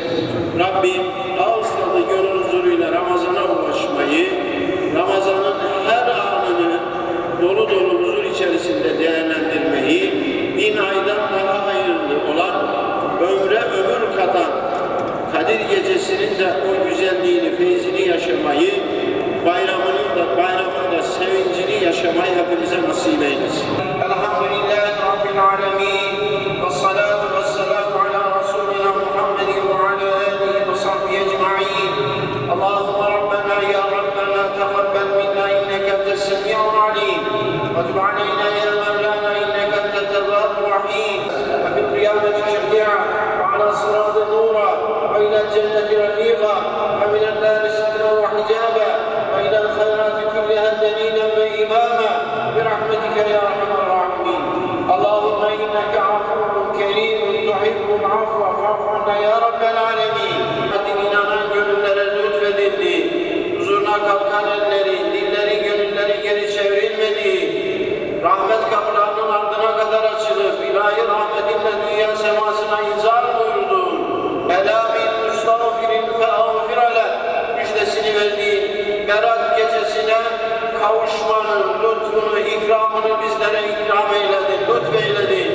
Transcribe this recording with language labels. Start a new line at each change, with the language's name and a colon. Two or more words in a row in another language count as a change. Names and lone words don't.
Turkish: Rabbim ağız tadı gönül huzuruyla Ramazan'a ulaşmayı, Ramazan'ın her anını dolu dolu huzur içerisinde değerlendirmeyi, 1000 aydan daha hayırlı olan, ömre ömür katan Kadir Gecesi'nin de o güzelliğini, feyzini yaşamayı, bayramının da sevincini yaşamayı hepimize nasip eylesin.
Arabic: الحمد لله رب العالمين. والصلاة والسلام على رسولنا محمد وعلى آله وصحبه أجمعين. اللهم ربنا يا ربنا تقبل منا إنك أنت السميع العليم وتب علينا يا مولانا إنك أنت التواب الرحيم. وفي القيامة شفيعا وعلى الصراط نورا وإلى الجنة رفيقا ومن النار سترا وحجابا وإلى الخيرات كلها دليلا وإماما برحمتك يا أرحم الراحمين. اللهم إنك عفو كريم تحب العفو فاعف عنا يا رب العالمين.
Turkish: İnanan gönüllere lütfedildi. Huzuruna kalkan elleri, dilleri, gönülleri geri çevrilmedi. Rahmet kapılarının ardına kadar açılıp ilahi rahmetinle dünya semasına inzar buyurdu.
Arabic: ألا من مستغفر فأغفر له
Turkish: müjdesini verdiğin Berat gecesine kavuşmanın lütfunu, ikramını bizlere ikram eyledin, lütfeyledin.